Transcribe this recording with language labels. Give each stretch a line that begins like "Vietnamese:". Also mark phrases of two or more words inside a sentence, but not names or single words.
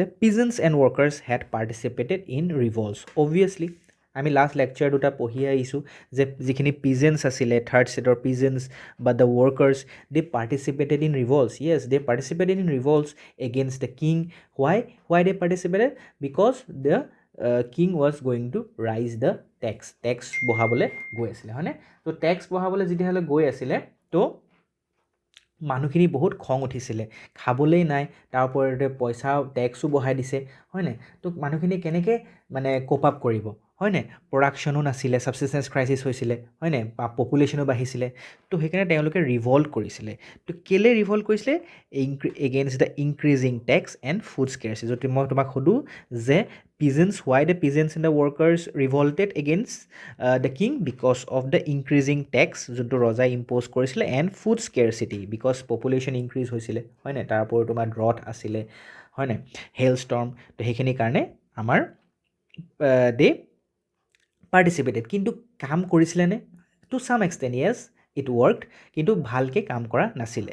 English: Peasants and workers had participated in revolts.
Assamese: অবভিয়াছলি আমি
English: last lecture
Assamese: দুটা পঢ়ি আহিছোঁ, যে যিখিনি পিজেণ্টছ আছিলে,
English: third state peasants
Assamese: বা
English: the workers, they participated in revolts. Yes, they participated in revolts against the king. Why they participated? because the king was going to raise the tax
Assamese: বঢ়াবলৈ গৈ আছিলে, হয়নে? তো টেক্স বঢ়াবলৈ যেতিয়াহ'লে গৈ আছিলে, তো মানুহখিনি বহুত খং উঠিছিলে, খাবলৈই নাই, তাৰ ওপৰতে পইচা টেক্সো বঢ়াই দিছে, হয়নে? তো মানুহখিনি কেনেকৈ মানে
English: cope up
Assamese: কৰিব, হয়নে? প্ৰডাকশ্যনো নাছিলে,
English: subsistence crisis
Assamese: হৈছিলে, হয়নে? পপুলেশ্যনো বাঢ়িছিলে। তো সেইকাৰণে তেওঁলোকে ৰিভল্ট কৰিছিলে। তো কেলৈ ৰিভল্ট কৰিছিলে?
English: Against the increasing tax and food scarcity.
Assamese: যদি মই তোমাক সোধোঁ যে
English: why the peasants and the workers revolted against the king? because of the increasing tax,
Assamese: যোনটো ৰজাই ইম্প'জ কৰিছিলে,
English: and food scarcity, because population increase
Assamese: হৈছিলে, হয়নে? তাৰ ওপৰত তোমাৰ ড্ৰট আছিলে, হয়নে?
English: hail storm.
Assamese: তো সেইখিনিৰ কাৰণে আমাৰ
English: they participated.
Assamese: কিন্তু কাম কৰিছিলেনে?
English: to some extent, yes, it worked,
Assamese: কিন্তু ভালকৈ কাম কৰা নাছিলে।